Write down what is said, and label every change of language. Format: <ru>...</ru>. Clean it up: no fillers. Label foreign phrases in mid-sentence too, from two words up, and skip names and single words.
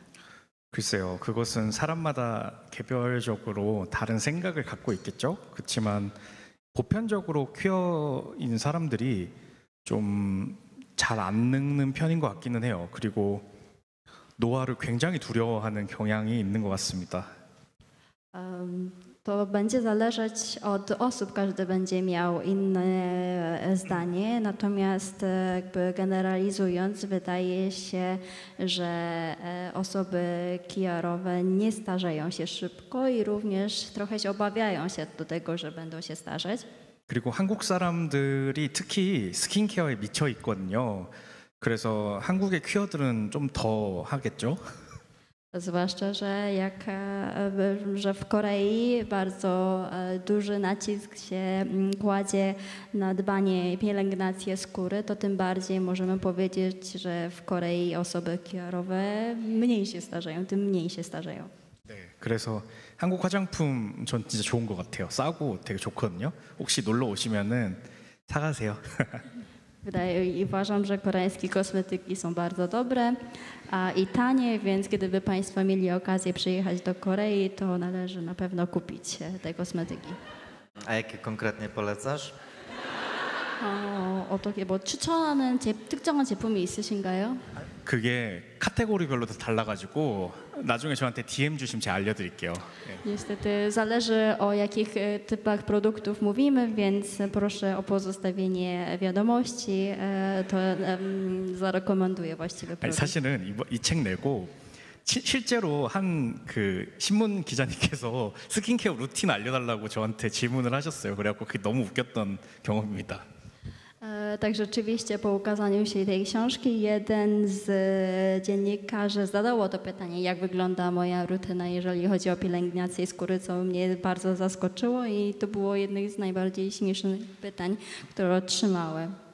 <ko>글쎄요, 그것은 사람마다 개별적으로 다른 생각을 갖고 있겠죠. 그렇지만 보편적으로 퀴어인 사람들이 좀 잘 안 늙는 편인 것 같기는 해요. 그리고 노화를 굉장히 두려워하는 경향이 있는 것 같습니다.</ko> <pl>To będzie zależeć od osób, każdy będzie miał inne zdanie, natomiast jakby generalizując wydaje się, że osoby queerowe nie starzeją się szybko i również trochę się obawiają się do tego, że będą się starzeć.</pl> <ko>그리고 한국 사람들이 특히 스킨케어에 미쳐 있거든요. 그래서 한국의 퀴어들은 좀 더 하겠죠.</ko> <pl>Zwłaszcza, że w Korei bardzo duży nacisk się kładzie na dbanie i pielęgnację skóry, to tym bardziej możemy powiedzieć, że w Korei osoby queerowe mniej się starzeją, tym mniej się starzeją.</pl> <ko>네, 그래서 한국 화장품 전 진짜 좋은 것 같아요. 싸고 되게 좋거든요. 혹시 놀러 오시면은 사가세요.</ko> <pl>I uważam, że koreańskie kosmetyki są bardzo dobre i tanie, więc gdyby Państwo mieli okazję przyjechać do Korei, to należy na pewno kupić te kosmetyki. A jakie konkretnie polecasz?</pl> <ko>어떻게 뭐 추천하는 특정한 제품이 있으신가요? 그게 카테고리별로 다 달라가지고 나중에 저한테 DM 주시면 제가 알려드릴게요. 네.</ko> <pl>Niestety zależy o jakich typach produktów mówimy, więc proszę o pozostawienie wiadomości, to zarekomenduję właściwy</pl> <ko>아니,</ko> <pl>produkt.</pl> <ko>사실은 이 책 내고 실제로 한 그 신문 기자님께서 스킨케어 루틴 알려달라고 저한테 질문을 하셨어요. 그래갖고 그게 너무 웃겼던 경험입니다.</ko> <pl>Tak, rzeczywiście po ukazaniu się tej książki jeden z dziennikarzy zadało to pytanie, jak wygląda moja rutyna, jeżeli chodzi o pielęgnację skóry, co mnie bardzo zaskoczyło i to było jedno z najbardziej śmiesznych pytań, które otrzymałem.</pl>